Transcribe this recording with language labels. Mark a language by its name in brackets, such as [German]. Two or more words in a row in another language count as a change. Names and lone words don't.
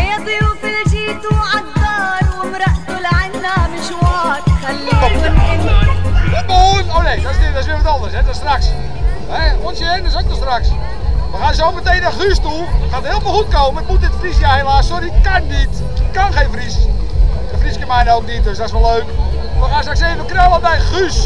[Arabic] الضيوف اللي جيتوا عالدار ومرقتوا لعنا مشوار خليكن [Dutch] Oh nee, dat is weer wat anders, hè? Dat is straks. Ons heen is ook nog straks. We gaan zo meteen naar Guus toe. Het gaat helemaal goed komen. Het moet in het Friesjaar helaas. Sorry, kan niet. Kan geen Fries. De Fries kan mij ook niet, dus dat is wel leuk. We gaan straks even knallen bij Guus.